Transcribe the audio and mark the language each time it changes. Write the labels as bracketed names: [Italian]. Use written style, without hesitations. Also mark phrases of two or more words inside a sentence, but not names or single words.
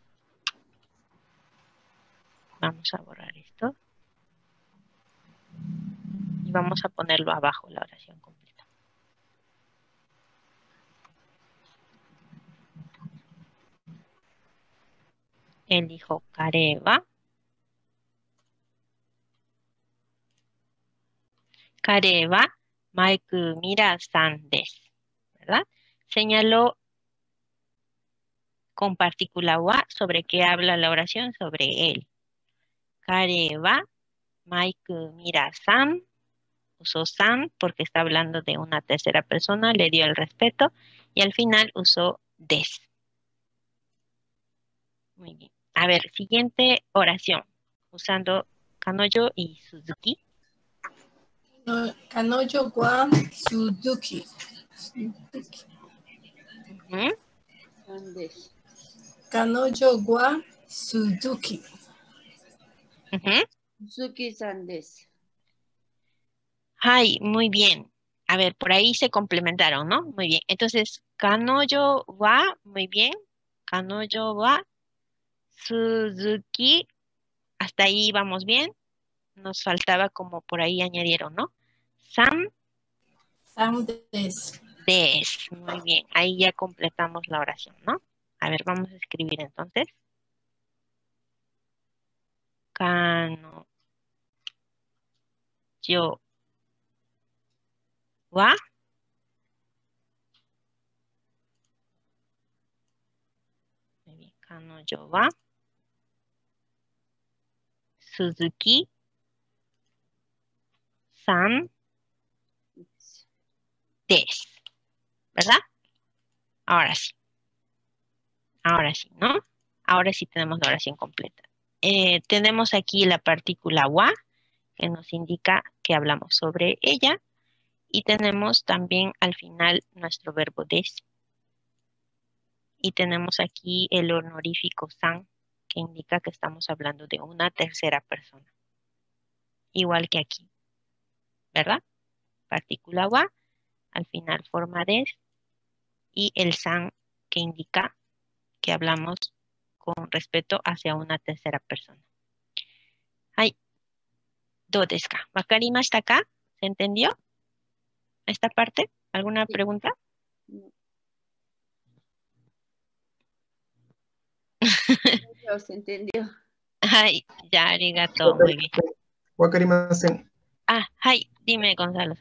[Spanish] Vamos a borrar esto. Y vamos a ponerlo abajo, la oración completa. Él dijo [Japanese] 彼は. Kare wa Maiku Mira-san desu. ¿Verdad? [Spanish] Señaló con partícula wa sobre qué habla la oración, sobre él. [Japanese] Kare wa Maiku Mira-san. [Spanish] Usó san porque está hablando de una tercera persona, le dio el respeto y al final usó desu. Muy bien. A ver, siguiente oración usando Kanoyo y Suzuki. [Japanese] Kanoyo wa Suzuki. Kanoyo wa Suzuki. Suzuki-san desu. [Spanish] Ay, muy bien. A ver, por ahí se complementaron, ¿no? Muy bien. Entonces, [Japanese] 彼女は, [Spanish] muy bien. [Japanese] Kanoyo wa Suzuki. [Spanish] Hasta ahí vamos bien. Nos faltaba como por ahí añadieron, ¿no? [Japanese] San desu. desu. [Spanish] Muy bien. Ahí ya completamos la oración, ¿no? A ver, vamos a escribir entonces. [Japanese] 彼女は彼女はSuzukiさんです, [Spanish] ¿verdad? Ahora sí. Ahora sí, ¿no? Ahora sí tenemos la oración completa. Tenemos aquí la partícula wa, que nos indica que hablamos sobre ella. Y tenemos también al final nuestro verbo desu. Y tenemos aquí el honorífico san, que indica que estamos hablando de una tercera persona. Igual que aquí, ¿verdad? Partícula wa, al final forma des, y el san, que indica que hablamos con respeto hacia una tercera persona. [Japanese] Hai. ¿どうですか? ¿分かりましたか? [Spanish] ¿Se entendió esta parte? ¿Alguna pregunta? Se entendió. Hai, ya, arigato, muy bien. [Japanese] Wakarimasen. [Spanish] Hai, dime, Gonzalo-san.